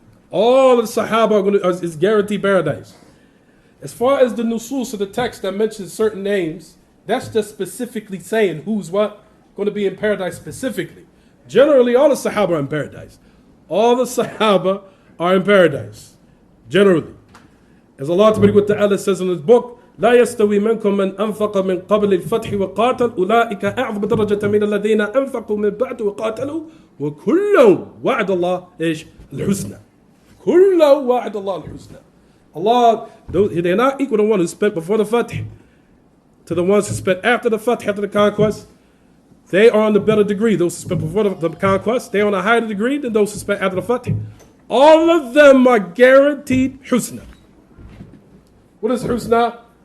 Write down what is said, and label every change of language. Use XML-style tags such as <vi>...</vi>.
<en>All of the Sahaba is guaranteed paradise. As far as the nusus of the text that mentions certain names, that's just specifically saying who's what going to be in paradise specifically. Generally, all the Sahaba are in paradise. All the Sahaba are in paradise. Generally. As Allah Ta'ala says in His book,</en> <ar>لا يستوي منكم من أنفق من قبل الفتح وقاتل أولئك أعظم درجة من الذين أنفقوا من بعد وقاتلوا وكلا وعد الله إيش الحسنى كلا وعد الله الحسنى.</ar> <en>Allah, they're not equal to one who spent before the Fatih to the ones who spent after the Fatih, after the conquest. They are on the better degree. Those who spent before the conquest, they are on a higher degree than those who spent after the Fatih. All of them are guaranteed husna. What is husna?</en>